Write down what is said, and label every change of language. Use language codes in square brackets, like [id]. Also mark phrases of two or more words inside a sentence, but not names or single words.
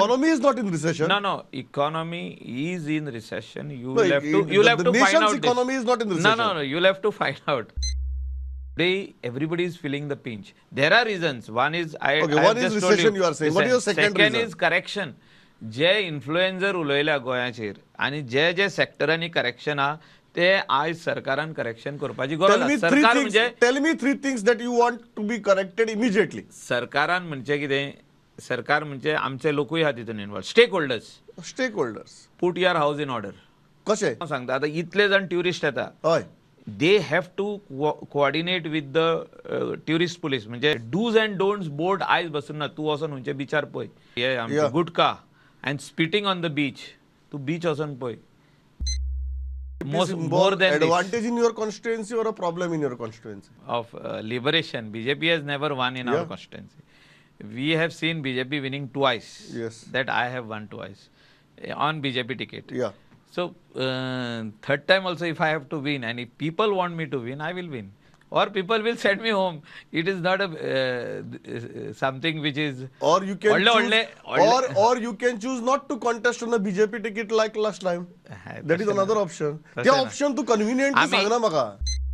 [en] economy is not in recession. No, economy is in recession. No, You'll have to find nation's out economy this. is not in recession. No, you'll have to find out. Everybody is feeling the pinch. There are reasons. One is one is recession you are saying. What is your second reason? Second is correction. [kok] जे इन्फ्लुएन्सर उलयल्या गोंयाचेर आनी जे सेक्टरांनी करेक्शन आहा ते आज सरकारान करेक्शन करपाची गरज आसा. सरकार म्हणजे [en] tell me three things that you want to be corrected immediately. [kok] सरकारान म्हणजे कितें, सरकार म्हणजे आमचे लोकूय आहा तितून इन्वॉल्व. [en] Stakeholders put your house in order. [kok] कशें सांगता आतां इतले जाण ट्युरिस्ट येता, हय, [en] They have to coordinate with the tourist police. [kok] म्हणजे [en] dos and don'ts board [kok] आयज बसून ना. तूं वचून खंयचे बिचार पळय, हे आमचे [en] gutkha and spitting on the beach. [kok] तूं बीच वचून पळय. [en] More than advantage in your constituency or a problem in your constituency? Of liberation, BJP has never won in our constituency. We have seen BJP winning twice. Yes. That I have won twice on BJP ticket. Yeah. So third time also, if I have to win, and if people want me to win, I will win, or people will send me home. It is not a something which is. Or you can choose, or you can choose not to contest on a BJP ticket like last time. That is another option. [kok] त्या option तू convenient सांग ना म्हाका.